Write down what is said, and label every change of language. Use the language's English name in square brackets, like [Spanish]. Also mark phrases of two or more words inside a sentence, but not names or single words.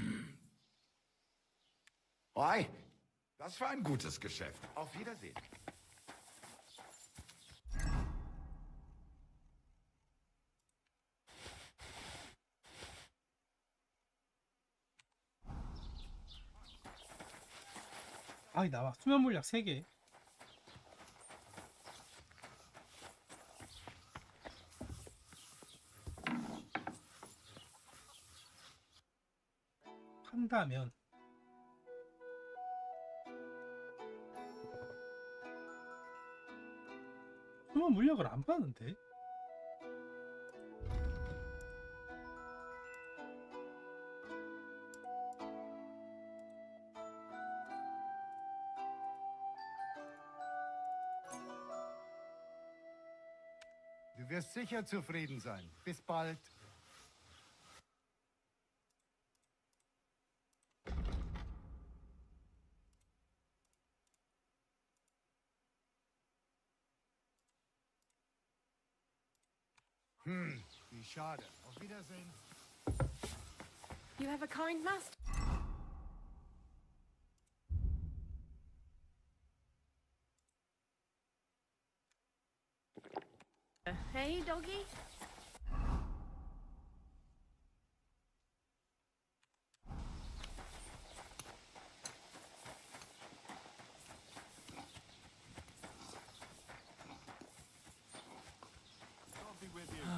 [German] Hi, das war ein gutes Geschäft. Auf Wiedersehen. [Korean] 아이 나와. 수면 물약 3개. 판다면 수면 물약을 안 파는데? [German] Du wirst sicher zufrieden sein. Bis bald. Wie schade. Auf Wiedersehen. [English] You have a kind master. Hey, doggy. I'll be with you.